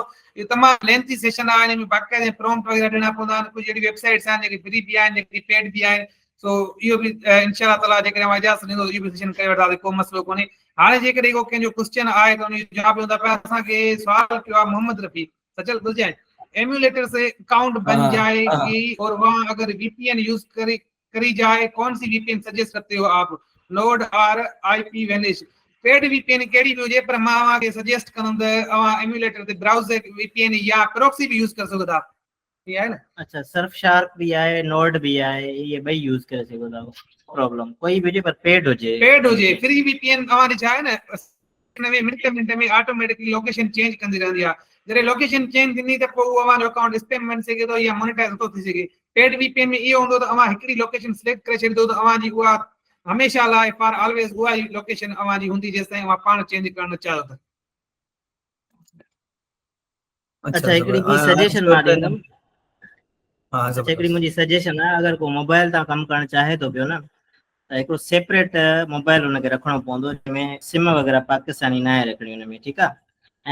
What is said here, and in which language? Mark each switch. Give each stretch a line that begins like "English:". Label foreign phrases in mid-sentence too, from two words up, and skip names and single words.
Sindhi: इहो तमामु
English: lengthy session
Sindhi: आहे, हिन में बाक़ाइदा प्रॉम्प्ट वग़ैरह ॾियणा पवंदा आहिनि, कुझु अहिड़ी वेबसाइट्स आहिनि जेके फ्री बि आहिनि, जेके पेड बि आहिनि। सो इहो बि
Arabic: إن شاء الله تعالى
Sindhi: जेकॾहिं इजाज़त ॾींदो इहो बि सेशन करे वठंदासीं, को मसइलो कोन्हे। हाणे जेकॾहिं को कंहिंजो क्वेश्चन आहे त उनजो जवाब ॾींदा पिया। असांखे सुवाल कयो आहे मोहम्मद रफ़ी सचल गुलजैन,
Urdu: ایمولیٹر سے اکاؤنٹ بن हाँ, جائے گی اور وہاں اگر VPN یوز کری جائے، کون سی VPN سجیسٹ کرتے ہو آپ، نوڈ اور IP وینش?
Sindhi: पेड VPN केड़ी भी हुजे, पर मां अवांखे सजेस्ट कंदुमि त अवां एम्यूलेटर ते ब्राउज़र VPN या प्रॉक्सी भी यूज करे सघो था।
Urdu: یہ ہے نا?
Sindhi: अच्छा,
Urdu: سرف شارک بھی ہے، نوڈ بھی ہے,
Sindhi: ये भाई यूज करे सघो था, प्रॉब्लम
Urdu: کوئی بھی
Sindhi: हुजे पर पेड हुजे। फ्री VPN अवां छा आहे न, मिनट में ऑटोमेटिकली लोकेशन चेंज कंदी रहंदी आहे। जॾहिं
English: location change
Sindhi: थींदी त पोइ उहो अवांजो अकाउंट स्पैम बनी सघे थो या मोनेटाइज़ नथो थी सघे। पेड VPN में इहो हूंदो त अवां हिकिड़ी
English: location select
Sindhi: करे छॾींदो त अवांजी उहा हमेशह लाइ
English: for always
Sindhi: उहा ई लोकेशन अवांजी हूंदी जेसि ताईं अवां पाण चेंज करणु चाहियो था। अच्छा, हिकिड़ी ॿी सजेशन मां ॾींदुमि।
Urdu: हाँ
Sindhi: अच्छा, हिकिड़ी मुंहिंजी सजेशन आहे, अगरि को मोबाइल तां कमु करणु चाहे थो पियो न त हिकिड़ो
English: separate mobile
Sindhi: हुनखे रखिणो पवंदो, जंहिंमें सिम वग़ैरह पाकिस्तानी न आहे रखणी हुन में, ठीकु आहे।